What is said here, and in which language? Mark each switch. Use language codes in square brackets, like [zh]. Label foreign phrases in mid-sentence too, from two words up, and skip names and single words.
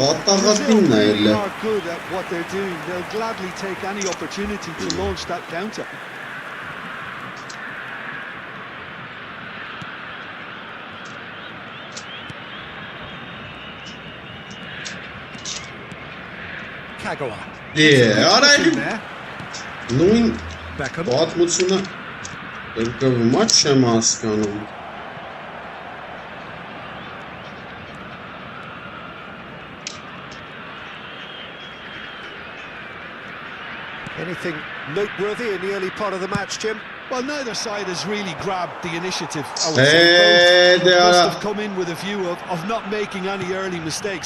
[en] They are good at what they're doing. They'll gladly take any opportunity to launch that counter. Kagawa. Yeah, alright. [hy] Նույն Beckham. պատմությունը երկրում չեմ հասկանում։ [en] Anything noteworthy in the early part of the match, Jim? Well, neither side has really grabbed the initiative. I would say both must have come in with a view of not making any early mistakes.